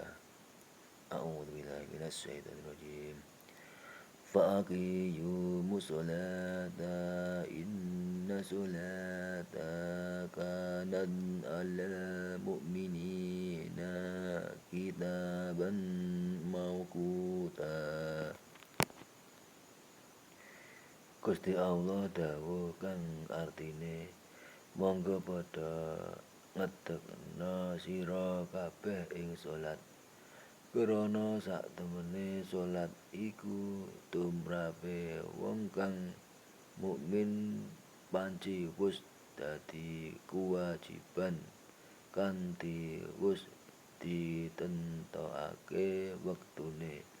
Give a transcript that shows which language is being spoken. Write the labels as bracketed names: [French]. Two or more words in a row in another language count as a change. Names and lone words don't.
[Arabic] أعوذ بالله من الشيطان الرجيم. فأقيموا الصلاة إن الصلاة كانت على المؤمنين كتابا موقوتا. [Javanese] Gusti Allah dawuh kang artine monggo padha ngedekna sira kabeh ing salat krana saktemene salat iku tumrape wong kang mukmin panci wis dadi kewajiban kanthi wis ditentokake wektune.